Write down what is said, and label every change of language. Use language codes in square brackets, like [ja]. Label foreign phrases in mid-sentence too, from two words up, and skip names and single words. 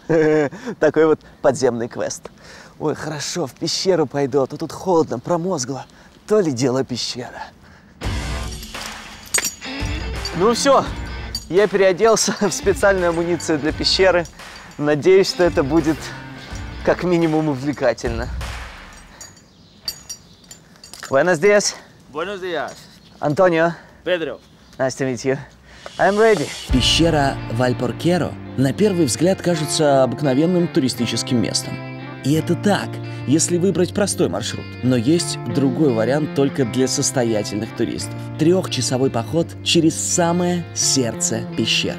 [ru] Такой вот подземный квест. Ой, хорошо, в пещеру пойду, а то тут холодно, промозгло. То ли дело пещера. Ну все, я переоделся в специальную амуницию для пещеры. Надеюсь, что это будет как минимум увлекательно. [es] Buenos días. Buenos días. Антонио. Pedro. [en] Nice to meet you. I'm ready. [ru] Пещера Вальпоркеро на первый взгляд кажется обыкновенным туристическим местом. И это так, если выбрать простой маршрут. Но есть другой вариант только для состоятельных туристов. 3-часовой поход через самое сердце пещеры.